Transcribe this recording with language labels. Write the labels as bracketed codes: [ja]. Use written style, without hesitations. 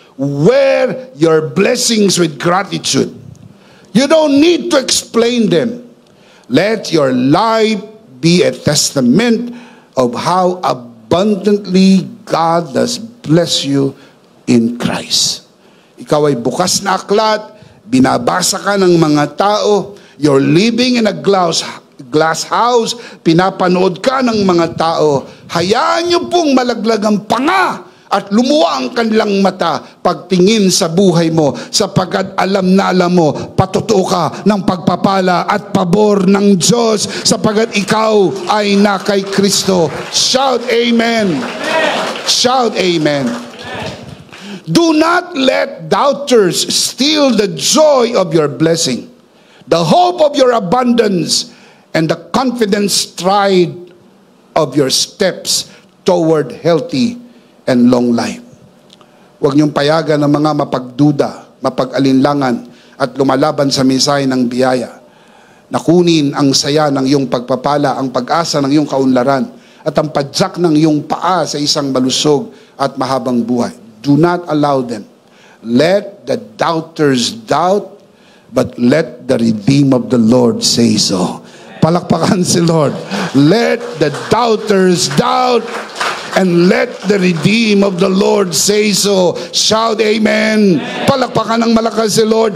[en] Wear your blessings with gratitude. You don't need to explain them. Let your life be a testament of how abundantly God has blessed you in Christ. [tl] Ikaw ay bukas na aklat, binabasa ka ng mga tao, [en] you're living in a glass house, [tl] pinapanood ka ng mga tao, hayaan niyo pong malaglag ang panga at lumuwa ang kanilang mata pagtingin sa buhay mo, sapagkat alam na alam mo, patutuo ka ng pagpapala at pabor ng Diyos, sapagkat ikaw ay na kay Kristo. [en] Shout amen. Shout amen. Do not let doubters steal the joy of your blessing, the hope of your abundance, and the confident stride of your steps toward healthy and long life. [tl] Huwag niyong payagan ng mga mapagduda, mapag-alinlangan, at lumalaban sa mensahe ng biyaya. Nakunin ang saya ng iyong pagpapala, ang pag-asa ng iyong kaunlaran, at ang padyak ng iyong paa sa isang malusog at mahabang buhay. [en] Do not allow them. Let the doubters doubt, but let the redeemed of the Lord say so. [tl] Palakpakan si Lord. [en] Let the doubters doubt, and let the redeemed of the Lord say so. Shout amen. [tl] Palakpakan ng malakas si Lord.